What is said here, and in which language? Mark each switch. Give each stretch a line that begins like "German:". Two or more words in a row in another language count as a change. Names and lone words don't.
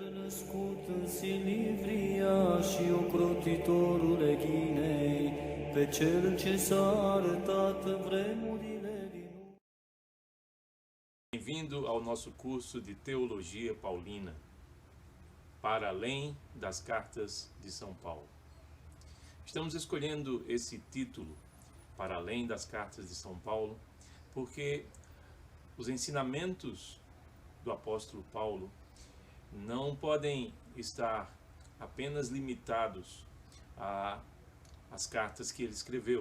Romanian: născut în Silivria și ocrotitorule Chinei, pe cel ce s-a arătat vremurile din urmă.
Portuguese: Bem-vindo ao nosso curso de Teologia Paulina, para além das cartas de São Paulo. Estamos escolhendo esse título, para além das cartas de São Paulo, porque os ensinamentos do apóstolo Paulo não podem estar apenas limitados às cartas que ele escreveu.